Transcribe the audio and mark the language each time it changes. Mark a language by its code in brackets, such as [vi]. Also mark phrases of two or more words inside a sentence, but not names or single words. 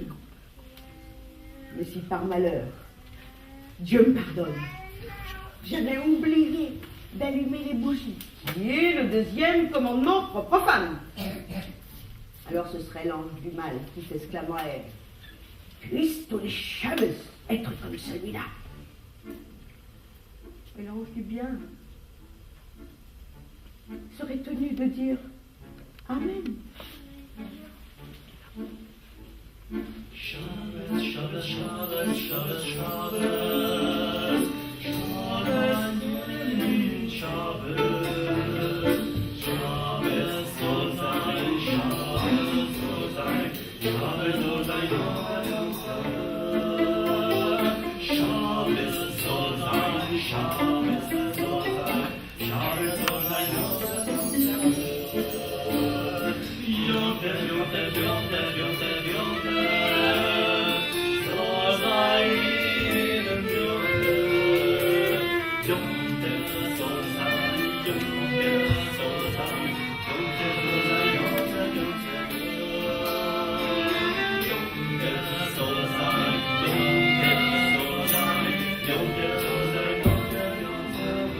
[fr] Mais si par malheur, Dieu me pardonne, j'avais oublié d'allumer les bougies, qui est le 2e commandement propre aux femmes, alors ce serait l'ange du mal qui s'exclamerait: puissent tous les Shabbats être comme celui-là. Et l'ange du bien serait tenu de dire Amen. [yi] שבת, שבת, שבת, שבת, שבת, שבת, שבת, שבת זאָל זײַן, שבת זאָל זײַן, שבת זאָל זײַן, שבת זאָל זײַן, שבת זאָל זײַן, שבת זאָל זײַן, יום־טובֿ, יום־טובֿ, יום־טובֿ, יום־טובֿ, יום־טובֿ, זאָל זײַן, יום־טובֿ, יום־טובֿ זאָל זײַן, יום־טובֿ זאָל זײַן, יום־טובֿ זאָל זײַן, יום־טובֿ, יום־טובֿ, יום־טובֿ זאָל זײַן, יום־טובֿ זאָל זײַן, יום־טובֿ זאָל זײַן, יום־טובֿ, יום־טובֿ.